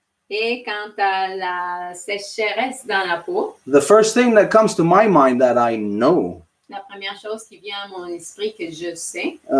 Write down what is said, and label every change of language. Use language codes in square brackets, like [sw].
[fr] Et quant à la sécheresse dans la peau, [en] the first thing that comes to my mind that I know [fr] la première chose qui vient à mon esprit que je sais,